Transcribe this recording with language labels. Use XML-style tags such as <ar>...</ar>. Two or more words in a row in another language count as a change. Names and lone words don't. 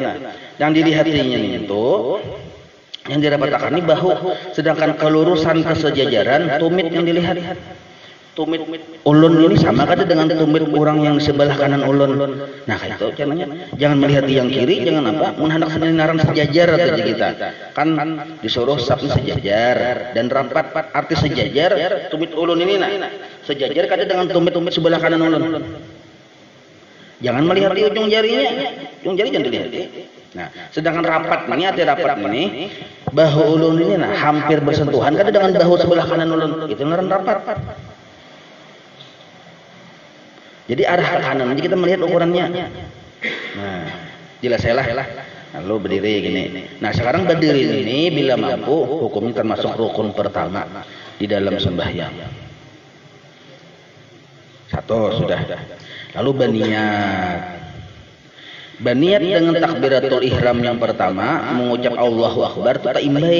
<id>Yang dilihatinnya itu yang dirapatkan ini bahu, sedangkan kelurusan kesejajaran tumit yang dilihat.</id> <bjn>Tumit ulun ini sama kada dengan tumit orang yang di sebelah kanan ulun. Nah, kayak itu caranya.</bjn> <id>Jangan melihat yang kiri, jangan apa? Menghendak senarang sejajar saja kita. Kan disuruh sab sejajar dan rapat.</id> <bjn>Arti sejajar tumit ulun ini nah. Sejajar kada dengan tumit sebelah kanan ulun. Jangan melihat di ujung jarinya. Ujung jari jangan dilihat. Nah, sedangkan rapat ini, arti rapat ini, bahu ulun ini nah hampir bersentuhan kada dengan bahu sebelah kanan ulun. Itu ngaran rapat. Jadi arah ke kanan, jadi kita melihat ukurannya.</bjn> <id>Nah, jelas lah. Lalu berdiri gini. Nah, sekarang berdiri ini bila mampu hukumnya termasuk rukun pertama di dalam sembahyang. Satu sudah.</id> <bjn>Lalu Baniat dengan</bjn> <ar>takbiratul ihram</ar> <bjn>yang pertama mengucap</bjn> <ar>Allahu Akbar</ar> <bjn>itu tak imbai.</bjn>